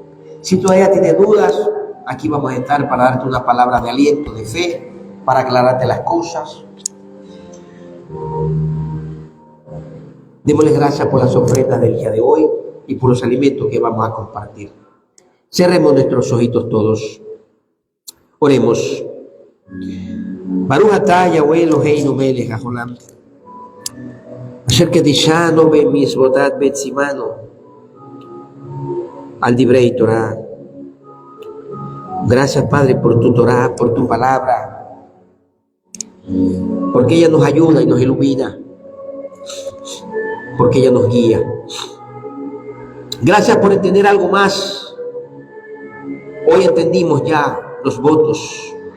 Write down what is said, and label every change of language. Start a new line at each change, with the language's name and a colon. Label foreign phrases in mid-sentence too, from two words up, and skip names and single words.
Spanish: Si todavía tienes dudas, aquí vamos a estar para darte una palabra de aliento, de fe, para aclararte las cosas. Démosle gracias por las ofrendas del día de hoy y por los alimentos que vamos a compartir. Cerremos nuestros ojitos todos. Oremos.
Hebrew: ברוך אתה יהוה אלוהינו מלך העולם, אשר קדשנו במצוותיו וציוונו, על דברי תורה.
Spanish: Gracias, Padre, por tu Torah, por tu palabra, porque ella nos ayuda y nos ilumina, porque ella nos guía. Gracias por entender algo más. Hoy entendimos ya los votos.